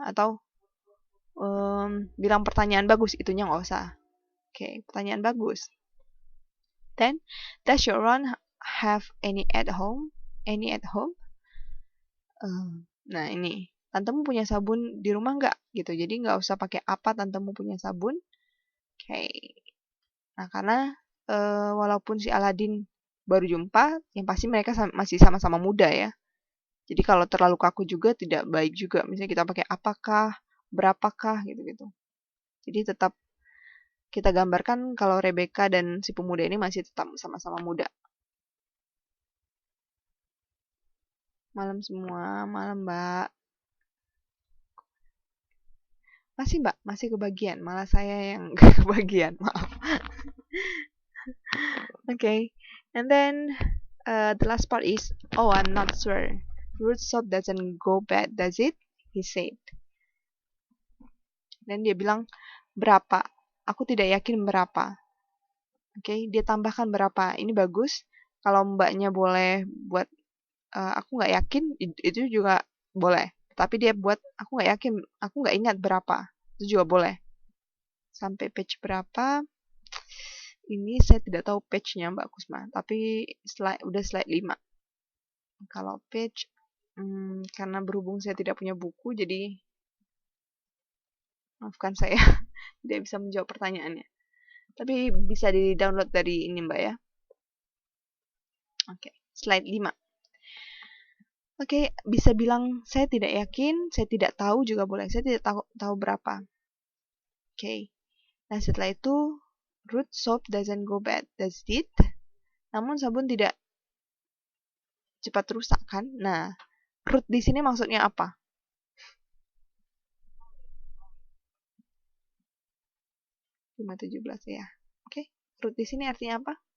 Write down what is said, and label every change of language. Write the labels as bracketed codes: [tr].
[id] Atau bilang pertanyaan bagus, itunya nggak usah. Oke, pertanyaan bagus. [en] Then, does your Ron have any at home? Any at home? [id] Nah ini, tantemu punya sabun di rumah nggak? Gitu. Jadi nggak usah pakai apa tantemu punya sabun. Oke. Nah karena walaupun si Aladin baru jumpa, yang pasti mereka masih sama-sama muda ya. Jadi kalau terlalu kaku juga tidak baik juga. Misalnya kita pakai apakah, berapakah gitu-gitu. Jadi tetap kita gambarkan kalau Rebecca dan si pemuda ini masih tetap sama-sama muda. Malam semua, malam Mbak. Masih Mbak, masih kebagian. Malah saya yang kebagian, maaf. [en] Okay, and then the last part is, oh, I'm not sure. Root soap doesn't go bad, does it? He said. [id] Dan dia bilang, berapa? Aku tidak yakin berapa. Okay, dia tambahkan berapa. Ini bagus. Kalau mbaknya boleh buat, aku nggak yakin, itu juga boleh. Tapi dia buat, aku nggak yakin, aku nggak ingat berapa. Itu juga boleh. Sampai page berapa? Ini saya tidak tahu page-nya Mbak Kusma, tapi udah slide 5. Kalau page, karena berhubung saya tidak punya buku, jadi maafkan saya tidak bisa menjawab pertanyaannya. Tapi bisa di-download dari ini Mbak ya. Oke, slide 5. Oke, bisa bilang saya tidak yakin, saya tidak tahu juga boleh. Saya tidak tahu berapa. Oke. [en] Nah, setelah itu root soap doesn't go bad, does it? [id] Namun sabun tidak cepat rusak kan? Nah, root di sini maksudnya apa? Lima 17 ya. Oke. Root di sini artinya apa?